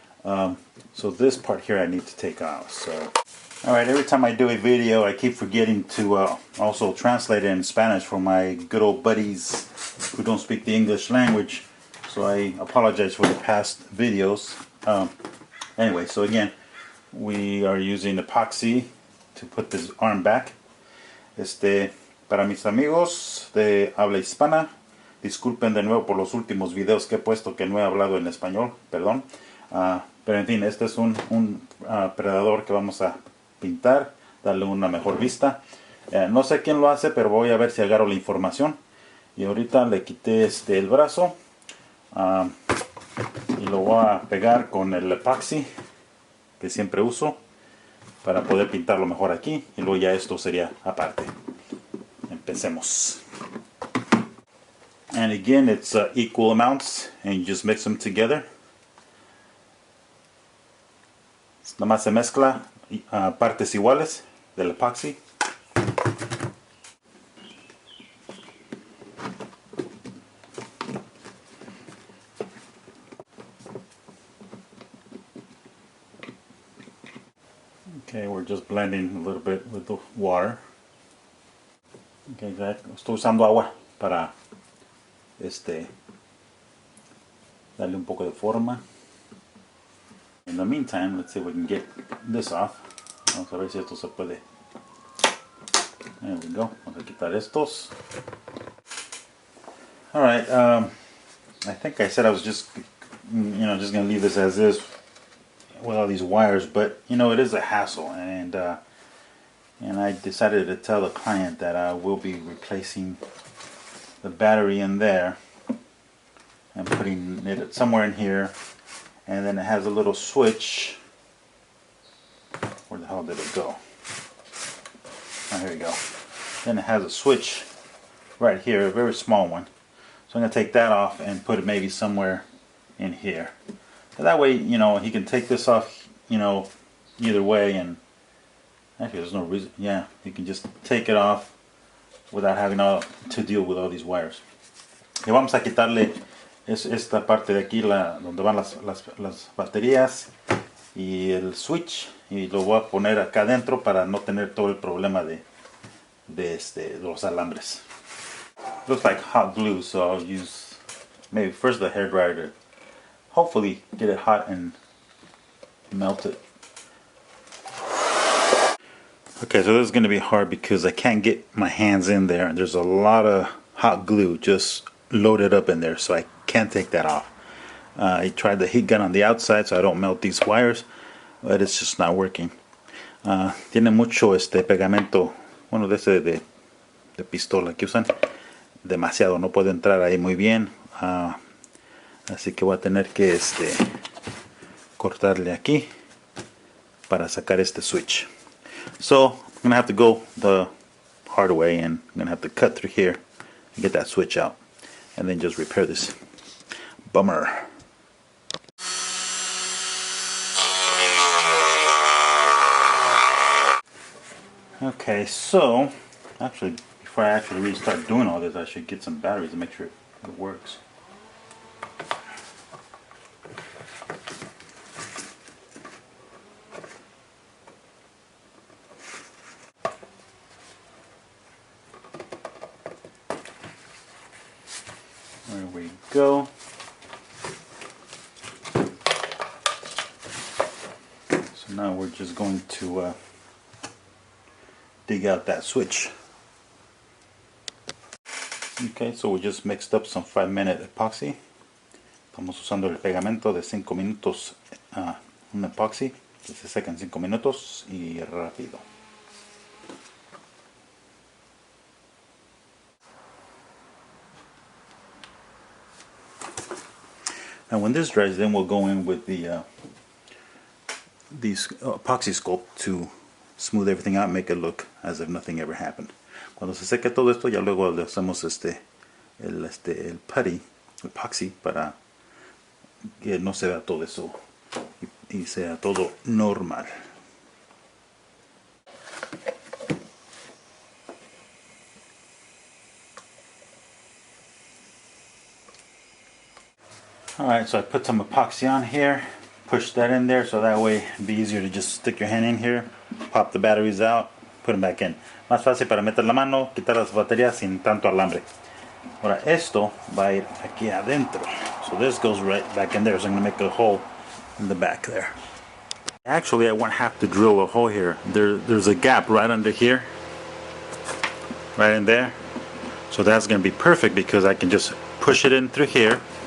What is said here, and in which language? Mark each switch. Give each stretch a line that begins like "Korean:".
English: So this part here I need to take off. So, alright, every time I do a video I keep forgetting to also translate it in Spanish for my good old buddies who don't speak the English language, so I apologize for the past videos. Anyway, so again, we are using epoxy to put this arm back.
Spanish: Para mis amigos de habla hispana, disculpen de nuevo por los últimos videos que he puesto que no he hablado en español, perdón. Pero en fin, este es un predador que vamos a pintar, darle una mejor vista. No sé quién lo hace, pero voy a ver si agarro la información. Y ahorita le quité el brazo y lo voy a pegar con el epoxi que siempre uso, para poder pintarlo mejor aquí, y luego ya esto sería aparte. Empecemos.
English: And again, it's equal amounts, and you just mix them together.
Spanish: Nada más se mezcla partes iguales del epoxi.
English: Okay, we're just blending a little bit with the water.
Spanish: Okay, estoy usando agua para darle un poco de forma.
English: In the meantime, let's see if we can get this off.
Spanish: Vamos a ver si esto se puede.
English: There we go.
Spanish: Vamos a quitar estos.
English: Alright, I think I said I was just going to leave this as is with all these wires, but you know, it is a hassle, and I decided to tell the client that I will be replacing the battery in there and putting it somewhere in here, and then it has a little switch. Where the hell did it go? Oh, here we go. Then it has a switch right here, a very small one. So I'm going to take that off and put it maybe somewhere in here. So that way, you know, he can take this off, you know, either way, and actually there's no reason, yeah, you can just take it off without having to deal with all these wires.
Spanish: Y vamos a quitarle esta parte de aquí, donde van las baterías, y el switch, y lo voy a poner acá adentro para no tener todo el problema de los alambres.
English: Looks like hot glue, so I'll use maybe first the hairdryer to hopefully get it hot and melt it. Okay, so this is going to be hard because I can't get my hands in there, and there's a lot of hot glue just loaded up in there, so I can't take that off. I tried the heat gun on the outside so I don't melt these wires, but it's just not working.
Spanish: Tiene mucho pegamento, bueno, de ese de pistola que usan, demasiado, no puedo entrar ahí muy bien, así que voy a tener que cortarle aquí para sacar este switch.
English: So I'm gonna have to go the hard way, and I'm gonna have to cut through here and get that switch out, and then just repair this. Bummer. Okay, so actually, before I actually really start doing all this, I should get some batteries to make sure it works. There we go. So now we're just going to dig out that switch. Okay, so we just mixed up some 5-minute epoxy.
Spanish: Estamos usando el pegamento de 5 minutos, un epoxy que se seca en 5 minutos y rápido.
English: Now when this dries, then we'll go in with these epoxy sculpt to smooth everything out, make it look as if nothing ever happened.
Spanish: Cuando se seque todo esto, ya luego le hacemos el putty, epoxy, para que no se vea todo eso y sea todo normal.
English: Alright, so I put some epoxy on here, push that in there so that way it'd be easier to just stick your hand in here, pop the batteries out, put them back in.
Spanish: Más fácil para meter la mano, quitar las baterías sin tanto alambre. Ahora esto va a ir aquí adentro.
English: So this goes right back in there, so I'm going to make a hole in the back there. Actually, I won't have to drill a hole here. There's a gap right under here, right in there. So that's going to be perfect because I can just push it in through here.